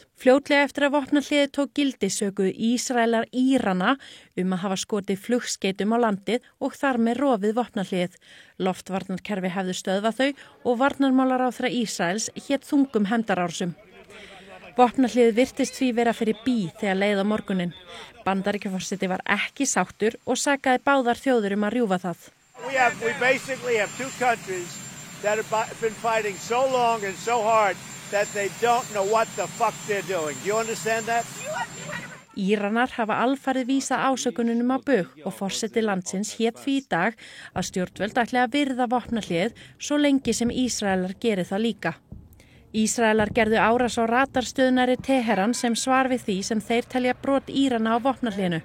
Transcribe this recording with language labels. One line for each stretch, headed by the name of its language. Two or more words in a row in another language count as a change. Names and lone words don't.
Icelandic: Fljótlega eftir að vopnahléið tók gildi sökuðu Ísraelar Írana að hafa skotið flugskeitum á landið og þar með rofið vopnahléið. Loftvarnarkerfi hefðu stöðvað þau og varnarmálaráðherra Ísraels hét þungum hefndarárásum. Vopnahléið virtist því vera fyrir bí þegar leið á morguninn. Bandaríkjaforseti var ekki sáttur og sakaði báðar þjóðir að rjúfa það.
English: We basically have two countries that have been fighting so long and so hard that they don't know what the fuck they're doing. Do you understand that?
Icelandic: Íranar hafa alfarið vísað ásökununum á bug og forseti landsins hét því í dag að stjórnvöld ætli að virða vopnahléið svo lengi sem Ísraelar geri það líka. Ísraelar gerðu árás á radarstöðnari Teheran sem svar við því sem þeir telja brot Írana á vopnahléinu.